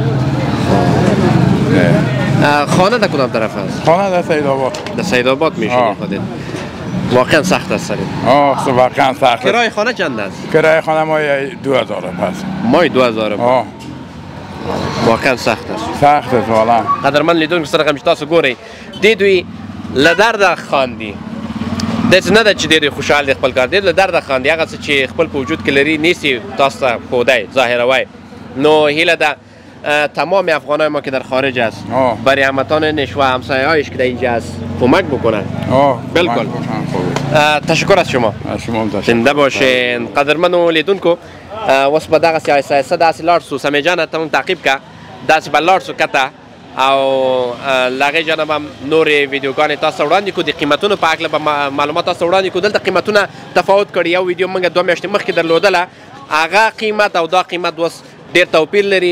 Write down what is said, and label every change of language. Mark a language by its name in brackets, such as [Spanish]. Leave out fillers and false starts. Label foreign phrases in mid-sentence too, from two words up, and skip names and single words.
[Persian] خانه در کدام طرف است؟ خانه در سیدآباد. در سیدآباد میشونی خودت؟ واقعا سخت است سرت. واقعا سخت. کرایه خانه چند است؟ کرایه خانه مای 2000 است. مای 2000. واقعا سخت است. سخت است والا. [Pashto] قدرمن لیدونکو سره هم چې تاسو ګورئ دې دوی له درده خاندي. داسې نه ده چې ډېر خوشحال دي خپل کار دی له درده خاندي هغه څه چې خپل په وجود کې لري نیسي تاسو ته ښودی ظاهروی. نو هیله ده [Persian] تمام افغانای ما که در خارج است برای هموطنانش و همسایه‌هایش که در اینجا است کمک بکنن. بالکل. تشکر از شما. زنده باشین. [Pashto] قدرمنو لیدونکو اوس به دغسې آهسته داسې لاړ سو سمیع جانه ته هم تعقیب که داسې به لاړ سو کته او له هغې جانب هم نورې ویډیوګانې تاسو وړاندې کړو د قیمتونو په هکله به معلومات تاسو وړاندې کړو. دلته قیمتونه تفاوت کړي. یو ویډیو موږ 2 میاشتې مخکې درلودله هغه قیمت او دا قیمت اوس ډېر توپیر لري.